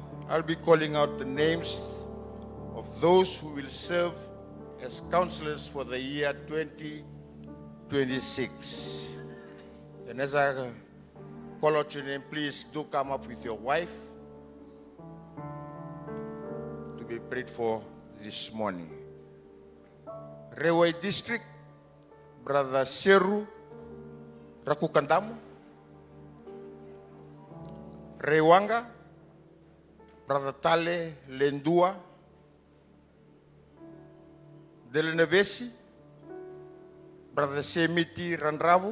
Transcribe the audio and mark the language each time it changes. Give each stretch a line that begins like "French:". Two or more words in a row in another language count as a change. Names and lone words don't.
English: I'll be calling out the names of those who will serve as counselors for the year 2026. And as I call out your name, please do come up with your wife to be prayed for this morning. Rewa District, Brother Seru Rakukandamu. Rewanga, Brother Tale Lendua. Delenevesi, Brother Semiti Randravu.